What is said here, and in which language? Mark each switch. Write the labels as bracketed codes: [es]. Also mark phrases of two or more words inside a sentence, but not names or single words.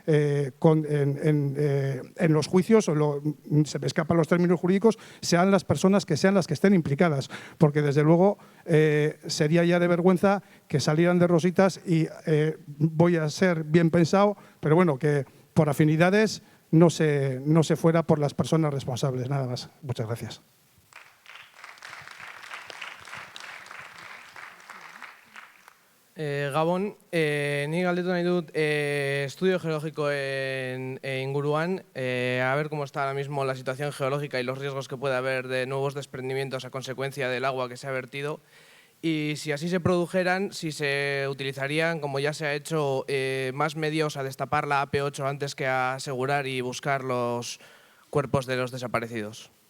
[es] en los juicios, se me escapan los términos jurídicos, sean las personas que sean las que estén implicadas, porque desde luego sería ya de vergüenza que salieran de rositas y voy a ser bien pensado, pero bueno, que por afinidades no se fuera por las personas responsables, nada más. Muchas gracias. [eu] Gabon, ni galdetu nahi dut [es] estudio geológico [eu] en inguruan, [es] a ver cómo está ahora mismo la situación geológica y los riesgos que puede haber de nuevos desprendimientos a consecuencia del agua que se ha vertido. Y si así se produjeran, si se utilizarían, como ya se ha hecho, más medios a destapar la AP8 antes que a asegurar y buscar los cuerpos de los desaparecidos.